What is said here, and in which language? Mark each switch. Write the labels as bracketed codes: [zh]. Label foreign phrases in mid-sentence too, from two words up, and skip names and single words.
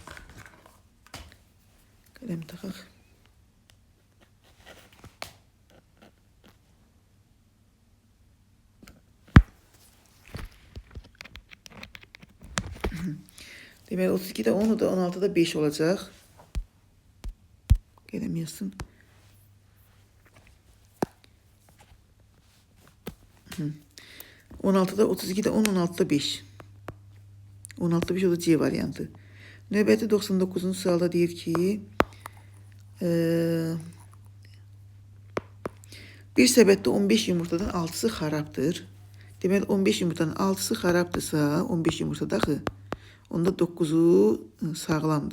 [az] Kalem takaq. Demek 32'de 10, o da 16'da 5 olacak. [tr] Gelemiyorsun. 16'da 32'de 10, 16'da 5. [az] 16'da 5 o da C variantı. Növbəti 99'un sualda deyir ki bir səbətdə 15 yumurtadan 6'sı xarabdır. Deməli 15 yumurtanın 6'sı xarabdırsa 15 yumurta daxı onda 9'u sağlamdır.